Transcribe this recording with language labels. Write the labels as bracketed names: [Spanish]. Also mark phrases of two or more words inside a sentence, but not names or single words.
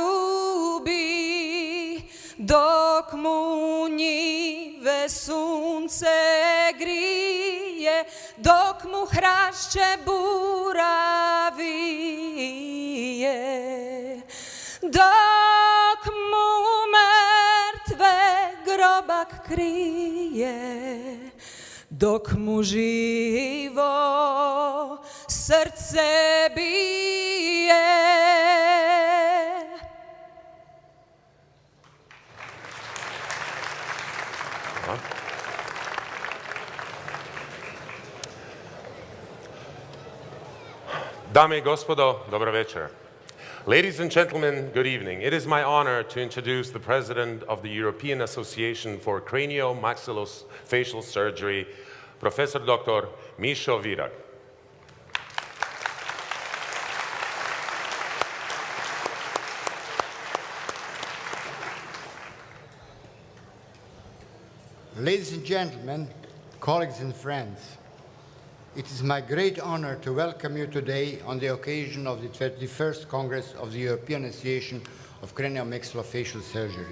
[Croatian] ljubi, dok mu njive sunce grije, dok mu hrašće buravije, dok mu mrtve grobak krije, dok mu živo srce bije. Dame i gospodo, dobro večer. [English] Ladies and gentlemen, good evening. It is my honor to introduce the President of the European Association for Cranio-Maxillofacial Surgery, Professor Dr. Mišo Virag. Ladies and gentlemen, colleagues and friends, it is my great honor to welcome you today on the occasion of the 21st Congress of the European Association of Cranio-Maxillofacial Surgery.